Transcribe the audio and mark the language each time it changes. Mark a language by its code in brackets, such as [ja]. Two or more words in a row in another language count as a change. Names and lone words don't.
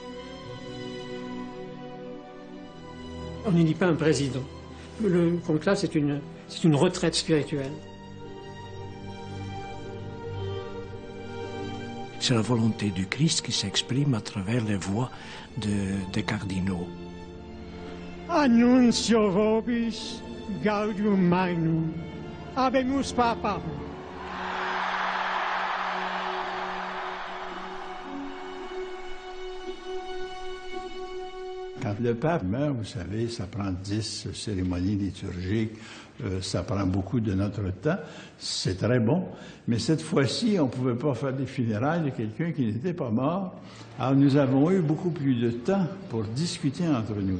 [fr] On n'élit pas un président. Le conclave, c'est une retraite spirituelle. C'est la volonté du Christ qui s'exprime à travers les voix des cardinaux. [la] Annuncio vobis gaudium magnum, habemus papam. [fr] Quand le pape meurt, vous savez, ça prend 10 cérémonies liturgiques, ça prend beaucoup de notre temps, c'est très bon, mais cette fois-ci, on ne pouvait pas faire des funérailles de quelqu'un qui n'était pas mort, alors nous avons eu beaucoup plus de temps pour discuter entre nous.